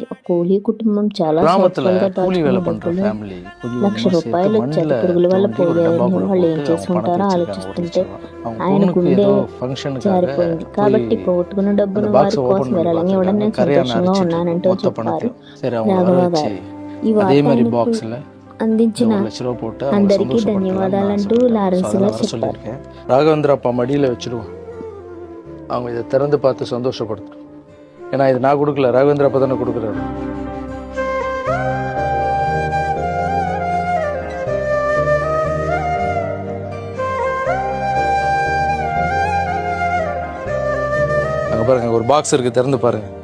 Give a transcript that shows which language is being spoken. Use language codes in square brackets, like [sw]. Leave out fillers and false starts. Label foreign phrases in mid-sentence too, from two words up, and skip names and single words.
[te] ఒక కూలీ కుటుంబం చాలా సంవత్సరాలుగా దాచుకున్న డబ్బులు ₹1,00,000 చెత్త పురుగుల వల్ల పోయాయని వాళ్ళు ఏం చేసుకుంటారో ఆలోచిస్తుంటే ఆయన గుండె జారిపోయింది. కాబట్టి పోగొట్టుకున్న డబ్బును వారి కోసం విరాళంగా ఇవ్వడం నేను సంతోషంగా ఉన్నానంటూ చెప్పారు రాఘవ గారు. ఈ వార్త అందించిన అందరికీ ధన్యవాదాలంటూ లారెన్స్ గారు చెప్పారు. [ta] ராகவேந்திர அப்பா மடியில் வச்சிருவோம். அவங்க இதை திறந்து பார்த்து சந்தோஷப்படுத்தும். ஏன்னா இது நான் கொடுக்கல, ராகவேந்திர அப்பா தானே கொடுக்குறாரு. அங்கே பாருங்க, ஒரு பாக்ஸ் இருக்கு, திறந்து பாருங்க.